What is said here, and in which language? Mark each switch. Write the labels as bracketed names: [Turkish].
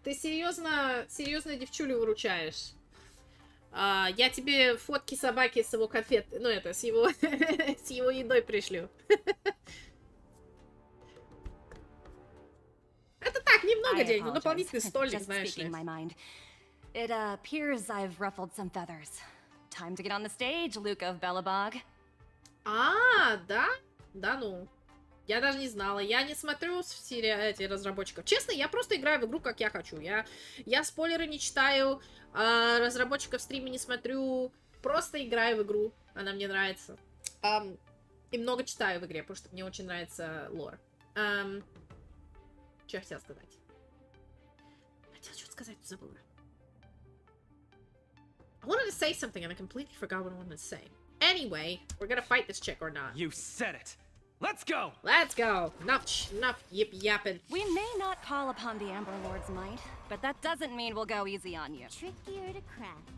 [Russian] Ты серьезно девчулю выручаешь. Я тебе фотки собаки с его конфет, ну это, с его, с его едой пришлю. Это так, немного денег, но дополнительный стольник, знаешь ли. [English] It appears I've ruffled some feathers. Time to get on the stage, Luca of Belobog. [Russian] Да? Да ну. Я даже не знала. Я не смотрю эти разработчиков. Честно, я просто играю в игру, как я хочу. Я спойлеры не читаю, разработчиков в стриме не смотрю. Просто играю в игру. Она мне нравится. И много читаю в игре, потому что мне очень нравится лор. Что я хотела сказать? Хотела что-то сказать, забыла. [English] I wanted to say something and I completely forgot what I wanted to say. Anyway, we're gonna fight this chick or not. You said it! Let's go! Let's go! Enough yip-yapping. We may not call upon the Amber Lord's might, but that doesn't mean we'll go easy on you. Trickier to crack.